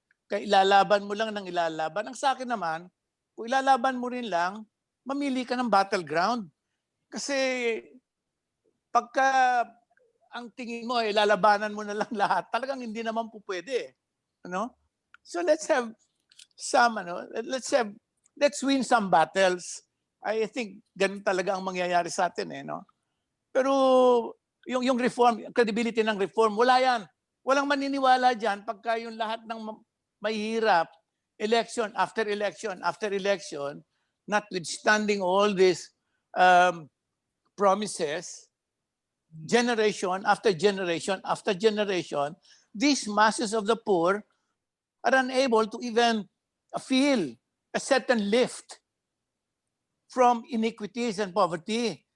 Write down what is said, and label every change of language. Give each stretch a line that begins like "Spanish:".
Filipino: Kaya ilalaban mo lang ng ilalaban. Ang sa akin naman, kung ilalaban mo rin lang, mamili ka ng battleground. Kasi pagka ang tingin mo, ilalabanan mo na lang lahat, talagang hindi naman po pwede. Ano?
English: So let's have some, let's win some battles. I think
Filipino: ganun talaga ang mangyayari sa atin eh, no? Pero yung reform, credibility ng reform, wala yan. Walang maniniwala dyan pagka yung lahat ng mahihirap,
English: election after election after election, notwithstanding all these promises, generation after generation after generation, these masses of the poor are unable to even feel a certain lift from iniquities and poverty.